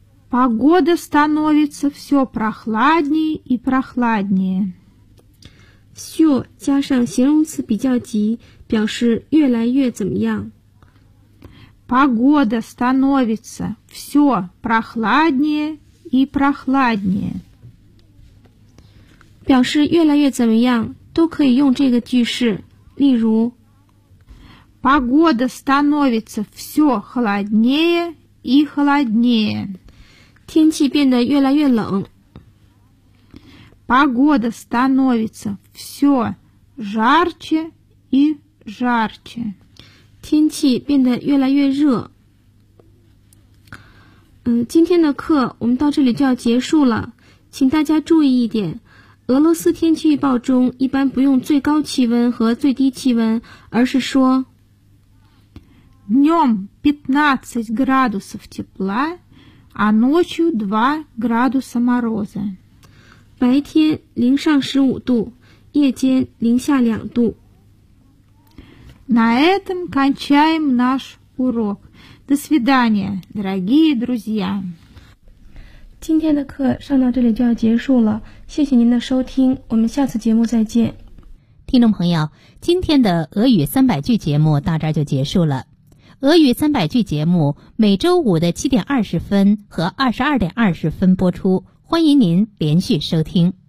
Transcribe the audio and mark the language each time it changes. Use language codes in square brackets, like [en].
[ru] Погода становится все прохладнее и прохладнее. [zh] Все 加上形容词比较级，表示越来越怎么样。 [ru] Погода становится все прохладнее и прохладнее. [zh] 表示越来越怎么样，都可以用这个句式，例如 [ru] Погода становится все холоднее и холоднее. [zh] 天气变得越来越冷。 [ru] Погода становится все жарче и жарче. [zh] 天气变得越来越热。今天的课我们到这里就要结束了。请大家注意一点。俄罗斯天气预报中一般不用最高气温和最低气温，而是说 [ru] днем 15 градусов тепла, а ночью 2 градуса мороза. [zh] 白天零上15度，夜间零下2度。 [ru] На этом кончаем наш урок. До свидания, дорогие друзья. [zh] 今天的课上到这里就要结束了，谢谢您的收听，我们下次节目再见。听众朋友，今天的俄语三百句节目到这儿就结束了。俄语三百句节目每周五的7:20和22:20播出，欢迎您连续收听。